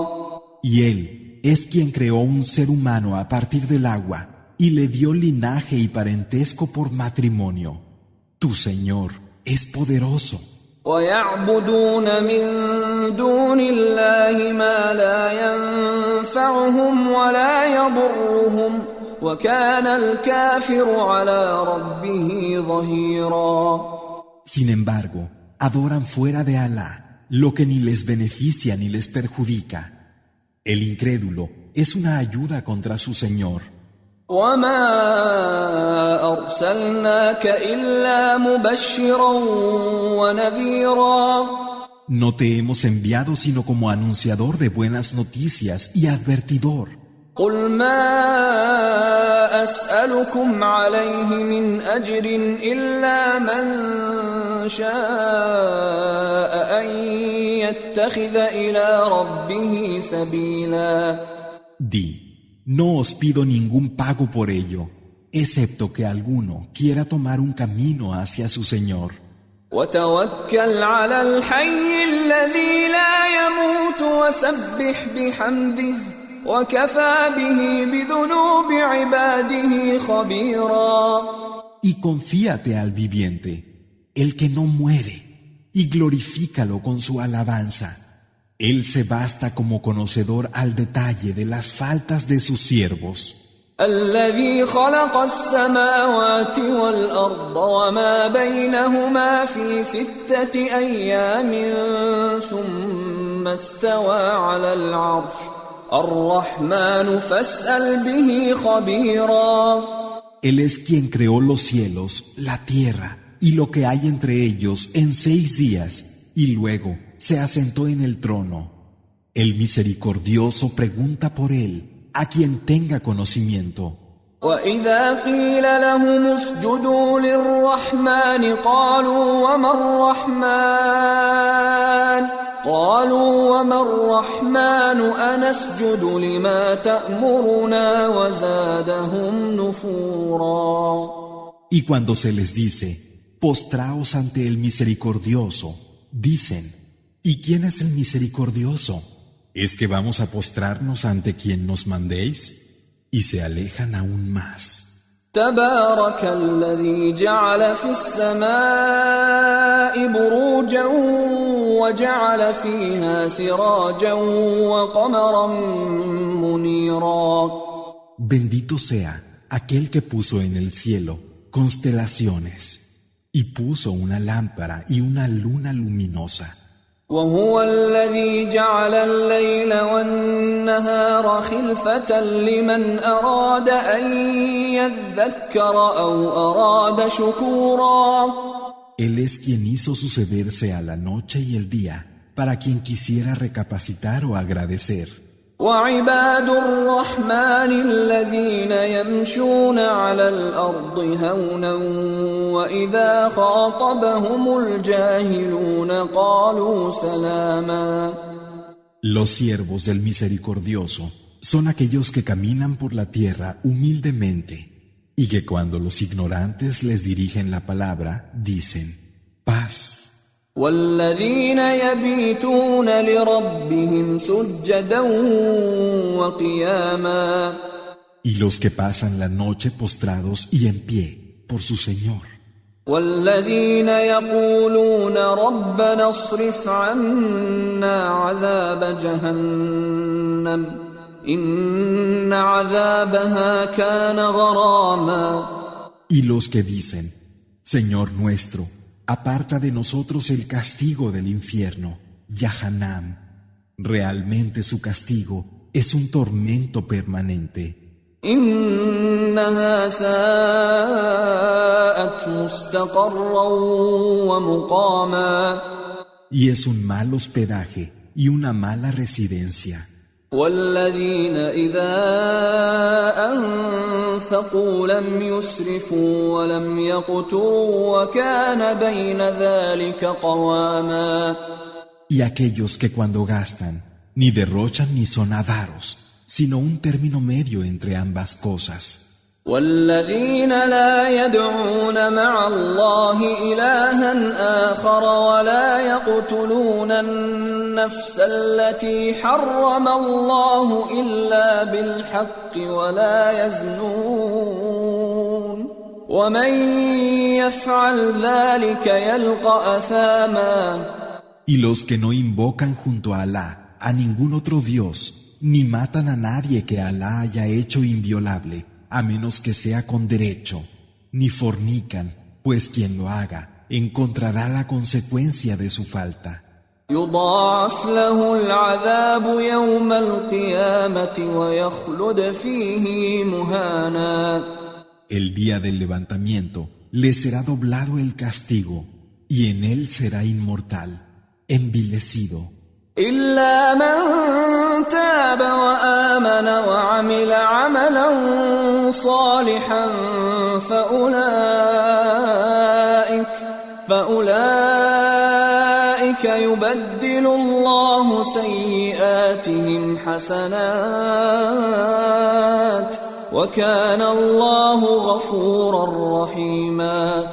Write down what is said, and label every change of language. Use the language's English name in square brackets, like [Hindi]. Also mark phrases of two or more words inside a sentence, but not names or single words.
[Spanish] Y él es quien creó un ser humano a partir del agua y le dio linaje y parentesco por matrimonio. Tu Señor es poderoso. [Arabic] ويعبدون من دون الله ما لا ينفعهم ولا يضرهم وكان الكافر على ربه ظهيرا. [Spanish] Sin embargo, adoran fuera de Alá lo que ni les beneficia ni les perjudica. El incrédulo es una ayuda contra su Señor. [Arabic] وما أرسلناك إلا مبشرا ونذيرا. [Spanish] No te hemos enviado sino como anunciador de buenas noticias y advertidor. [Arabic] قل ما أسألكم عليه من أجر إلا من شاء أن يتخذ إلى ربه سبيلا. [Spanish] Di, no os pido ningún pago por ello, excepto que alguno quiera tomar un camino hacia su Señor. [Arabic] وتوكل على الحي الذي لا يموت وسبح بحمده وكفى به بذنوب عباده خبيرا. [Spanish] Y confíate al viviente, el que no muere, y glorifícalo con su alabanza. Él se basta como conocedor al detalle de las faltas de sus siervos. [Arabic] الذي خلق السماوات والأرض وما بينهما في 6 أيام ثم استوى على العرش الرحمن فاسأل به خبيرا. [Spanish] Él es quien creó los cielos, la tierra y lo que hay entre ellos en 6 días y luego se asentó en el trono. El misericordioso pregunta por él a quien tenga conocimiento. [Arabic] وإذا قيل لهم اسجدوا للرحمن قالوا وما الرحمن أنسجد لما تأمرنا وزادهم نفورا. [Spanish] Y cuando se les dice, postraos ante el misericordioso, dicen, ¿y quién es el misericordioso? ¿Es que vamos a postrarnos ante quien nos mandéis? Y se alejan aún más. [Arabic] تبارك الذي جعل في السماء بروجا وجعل فيها سراجا وقمرا منيرا. [Spanish] Bendito sea aquel que puso en el cielo constelaciones y puso una lámpara y una luna luminosa. [Arabic] وهو الذي جعل الليل والنهار خلفة لمن أراد أن يذكر أو أراد شكورا. [Spanish] Él es quien hizo sucederse a la noche y el día para quien quisiera recapacitar o agradecer. [Arabic] وعباد الرحمن الذين يمشون على الأرض هونا وإذا خاطبهم الجاهلون قالوا سلاما. [Spanish] Los siervos del Misericordioso son aquellos que caminan por la tierra humildemente y que cuando los ignorantes les dirigen la palabra dicen paz. [Arabic] والذين يبيتون لربهم سجدا وقياما. [Spanish] Y los que pasan la noche postrados y en pie por su Señor. [Arabic] والذين يقولون ربنا اصرف عنا عذاب جهنم إن عذابها كان غراما. [Spanish] Y los que dicen, Señor nuestro, aparta de nosotros el castigo del infierno, Yahanam. Realmente su castigo es un tormento permanente. [Arabic] إنها ساءت مستقرا ومقاما. [Spanish] Y es un mal hospedaje y una mala residencia. [Arabic] والذين إذا أنفقوا لم يسرفوا ولم يقتروا وكان بين ذلك قواما. [Spanish] Y aquellos que cuando gastan ni derrochan ni son avaros, sino un término medio entre ambas cosas. [Arabic] والذين لا يدعون مع الله إلها آخر ولا يقتلون النفس التي حرم الله إلا بالحق ولا يزنون ومن يفعل ذلك يلقى أثاما. [Spanish] Y los que no invocan junto a Alá a ningún otro Dios, ni matan a nadie que Alá haya hecho inviolable, a menos que sea con derecho, ni fornican, pues quien lo haga encontrará la consecuencia de su falta. [Arabic] يضاعف له العذاب يوم القيامة ويخلد فيه مهانا. [Spanish] El día del levantamiento le será doblado el castigo y en él será inmortal, envilecido. [Arabic] إلا من تاب وآمن وعمل عملا صالحا فأولئك يبدل الله سيئاتهم حسنات وكان الله غفورا رحيما.